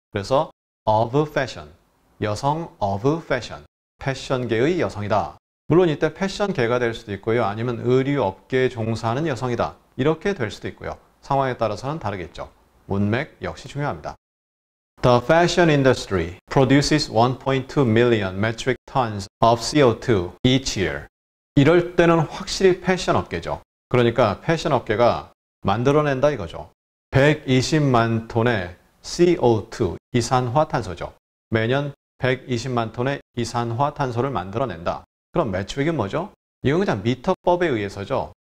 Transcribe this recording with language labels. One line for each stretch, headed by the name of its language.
Korean: 그래서
English: of fashion,
Korean: 여성
English: of fashion,
Korean: 패션계의 여성이다. 물론 이때 패션계가 될 수도 있고요. 아니면 의류업계에 종사하는 여성이다. 이렇게 될 수도 있고요. 상황에 따라서는 다르겠죠. 문맥 역시 중요합니다.
English: The fashion industry produces 1.2 million metric tons of CO2 each year.
Korean: 이럴 때는 확실히 패션 업계죠. 그러니까 패션 업계가 만들어낸다 이거죠. 120만 톤의 CO2, 이산화탄소죠. 매년 120만 톤의 이산화탄소를 만들어낸다. 그럼 매트릭은 뭐죠? 이건 그냥 미터법에 의해서죠.